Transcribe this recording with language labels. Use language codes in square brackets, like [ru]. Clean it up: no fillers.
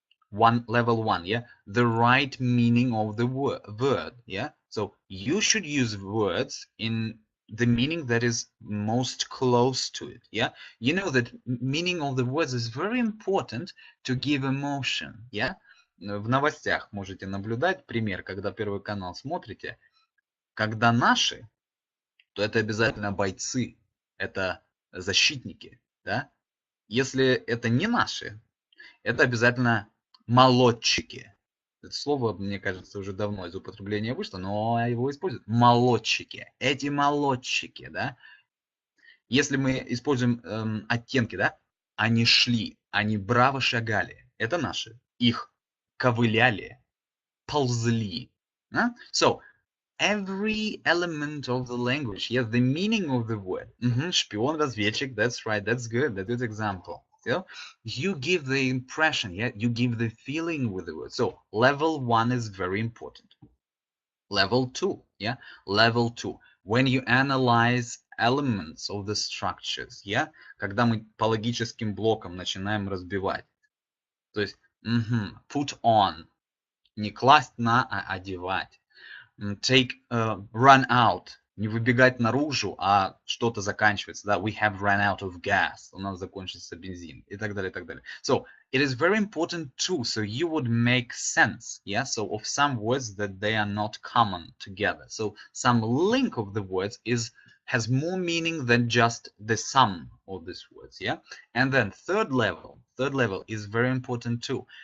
[en] Level one, yeah, the right meaning of the word, yeah. So you should use words in the meaning that is most close to it, yeah. You know that meaning of the words is very important to give emotion, yeah. [ru] В новостях можете наблюдать пример, когда Первый канал смотрите, когда наши, то это обязательно бойцы, это защитники, да? Если это не наши, это обязательно молодчики. Это слово, мне кажется, уже давно из употребления вышло, но его используют. Молодчики. Эти молодчики, да? Если мы используем оттенки, да, они шли, они браво шагали. Это наши. Их ковыляли, ползли. [en] So, every element of the language, yes, the meaning of the word. [ru] Шпион, разведчик, [en] that's right, that's good, a good example. So, you give the impression, yeah, you give the feeling with the word. So, level 1 is very important. Level 2, yeah, level 2. When you analyze elements of the structures, yeah, [ru] когда мы по логическим блокам начинаем разбивать. То есть, [en] put on, [ru] не класть на, а одевать. [en] Take, run out, [ru] не выбегать наружу, а что-то заканчивается, да, [en] we have run out of gas, [ru] у нас закончился бензин, и так далее, и так далее. [en] So, it is very important too, so you would make sense, yeah, so of some words that they are not common together. So, some link of the words has more meaning than just the sum of these words, yeah. And then third level is very important too.